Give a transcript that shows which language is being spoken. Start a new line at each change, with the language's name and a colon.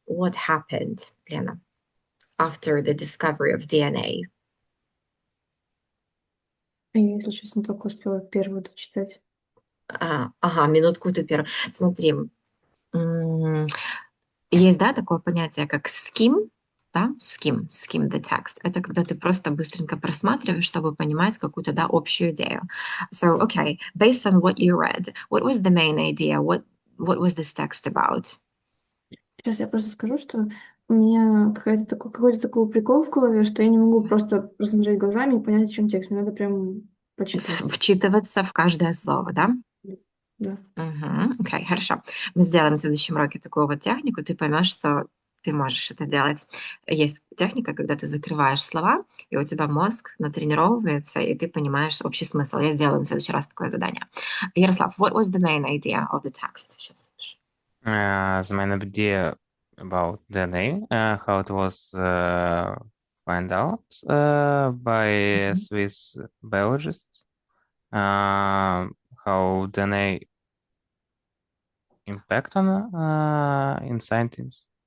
English: What happened, Lena, after the discovery of DNA?
Russian: Я, если честно, только успела первую дочитать. Ага, минутку ты первую. Смотри, есть, да, такое понятие, как skim, да,
English: skim the text.
Russian: Это когда ты просто быстренько просматриваешь, чтобы понимать какую-то, да, общую идею.
English: So, okay, based on what you read, what was the main idea? What was this text about?
Russian: Сейчас я просто скажу, что у меня какой-то такой прикол в голове, что я не могу просто посмотреть глазами и понять, о чем текст. Мне надо прям почитать. Вчитываться в каждое слово, да? Да. Угу. Окей, хорошо. Мы сделаем в следующем уроке такую вот технику, ты поймешь, что ты можешь это делать. Есть техника, когда ты закрываешь слова, и у тебя мозг натренировывается, и ты понимаешь общий смысл. Я сделаю в следующий раз такое задание.
English: Ярослав, what was the main idea of the text?
Russian: Сейчас.
English: The main idea about DNA, how it was found out by Мгм. Swiss biologists, how DNA impact on in scientists.